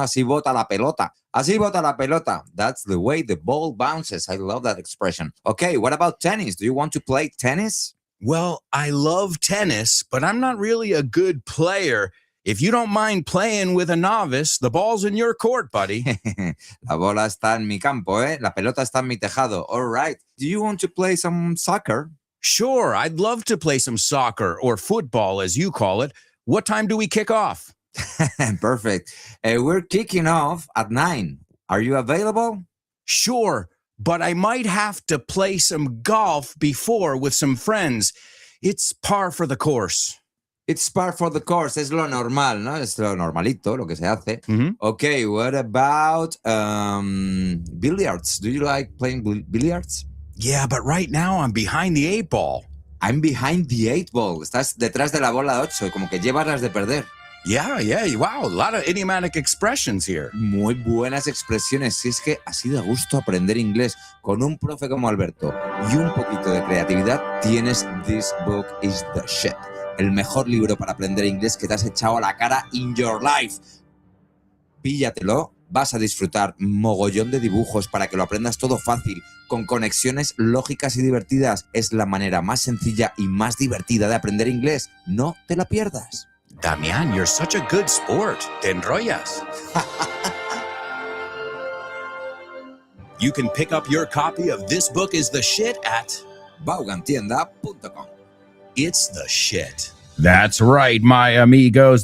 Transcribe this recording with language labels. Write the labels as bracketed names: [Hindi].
[Spanish] Así bota la pelota. Así bota la pelota. [English] That's the way the ball bounces. I love that expression. Okay, what about tennis? Do you want to play tennis? Well, I love tennis, but I'm not really a good player. If you don't mind playing with a novice, the ball's in your court, buddy. [Spanish] La bola está en mi campo, ¿eh? La pelota está en mi tejado. [English] All right. Do you want to play some soccer? Sure, I'd love to play some soccer or football, as you call it. What time do we kick off? Perfect. We're kicking off at 9. Are you available? Sure, but I might have to play some golf before with some friends. It's par for the course. It's par for the course. [Spanish] Es lo normal, ¿no? Es lo normalito, lo que se hace. Mhm. [English] Okay, what about billiards? Do you like playing billiards? Yeah, but right now I'm behind the 8 ball. I'm behind the 8 ball. [Spanish] Estás detrás de la bola 8, como que llevas las de perder. [English] Yeah, wow, a lot of idiomatic expressions here. [Spanish] Muy buenas expresiones. Si es que así da gusto aprender inglés con un profe como Alberto y un poquito de creatividad, tienes This Book is the Shit. El mejor libro para aprender inglés que te has echado a la cara [English] in your life. [Spanish] Píllatelo, vas a disfrutar mogollón de dibujos para que lo aprendas todo fácil, con conexiones lógicas y divertidas. Es la manera más sencilla y más divertida de aprender inglés. No te la pierdas. [English] Damián, you're such a good sport. [Spanish] Te enrollas. [English] You can pick up your copy of This Book is the Shit at Vaughantienda.com. It's the Shit. That's right, my amigos.